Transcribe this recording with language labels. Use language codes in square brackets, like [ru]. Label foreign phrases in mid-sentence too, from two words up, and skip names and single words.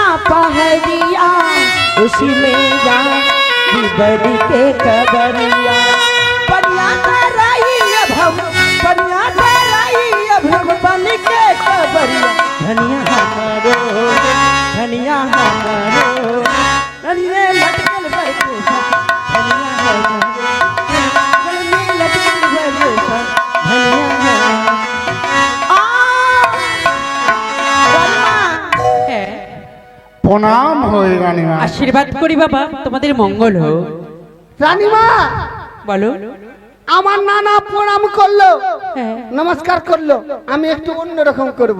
[bho] पहड़िया, उसमें जा बड़ी के कबड़िया, बढ़िया कराई अब हम, बढ़िया कराई अब हम बन के कबड़िया, धनिया हमारो, धनिया हमारो, धनिया लटकल बरके सा, धनिया हमारो, धनिया लटकल बरके सा, धनिया हमारो। [bn] হ্যাঁ, প্রণাম হয়ে রানীমা। আশীর্বাদ করি বাবা, তোমাদের মঙ্গল হোক। রানীমা, বলো। আমার নানা প্রণাম করলো, হ্যাঁ। নমস্কার করলো, আমি একটু অন্যরকম করব।